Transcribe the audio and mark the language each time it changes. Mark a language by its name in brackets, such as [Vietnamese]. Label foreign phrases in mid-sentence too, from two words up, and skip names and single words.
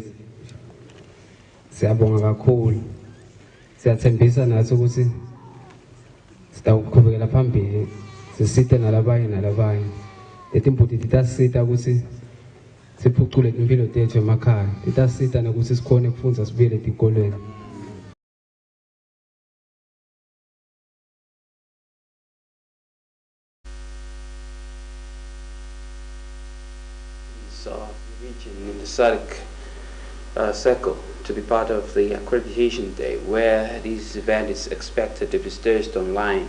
[Swati] Siyabonga kakhulu. Siyathembisa nathi ukuthi sitawuqhubekela phambili sisite nalabanye. Leti mpundla titasita ukuthi siphucule impilo tethu emakhaya. Titasita nokuthi sikhone ukufunda sibuyele etikolweni. [English] Region in the SADC circle to be part of the accreditation day where this event is expected to be staged online.